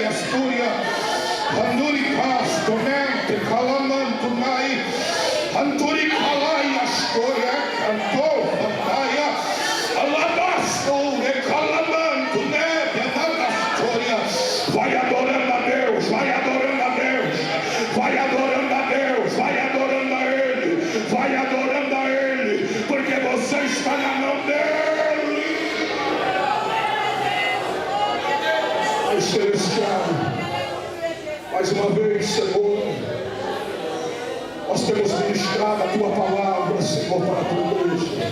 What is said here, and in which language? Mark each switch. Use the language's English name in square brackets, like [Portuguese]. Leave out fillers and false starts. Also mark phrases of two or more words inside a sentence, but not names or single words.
[Portuguese] Astúria, Anduricas, Tomente, Calamantunai, Anturicalai, Astúria, Cantou, Andaia, Alabasture, Calamantunete, Astúria. Vai adorando a Deus, vai adorando a Deus, vai adorando a Deus, vai adorando a Ele, vai adorando a Ele, porque você está na mão dele. Celestial, mais uma vez, Senhor, nós temos ministrado a tua palavra, Senhor, para a tua igreja.